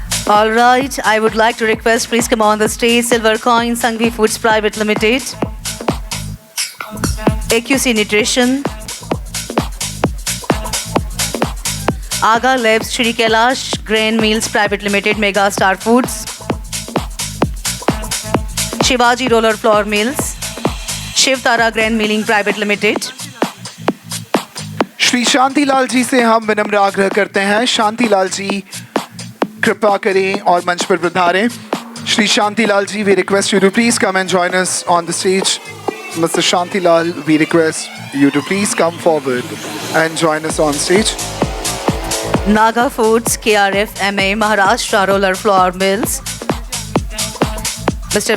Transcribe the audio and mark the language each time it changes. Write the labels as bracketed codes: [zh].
[en] All right, I would like to request, please come on the stage, Silver Coin, Sangvi Foods Private Limited, AQC Nutrition, Aga Labs, Shri Kailash Grain Mills Private Limited, Mega Star Foods, Shivaji Roller Flour Mills, Shiv Tara Grain Milling Private Limited. [hi] Shri Shantilal जी से हम विनम्र आग्रह करते हैं, शांतिलाल जी कृपा करें और मंच पर पधारें. [en] Shri Shantilal ji, we request you to please come and join us on the stage. Mr. Shantilal, we request you to please come forward and join us on stage. Naga Foods, KRFMA, Maharashtra Roller Flour Mills. Mr.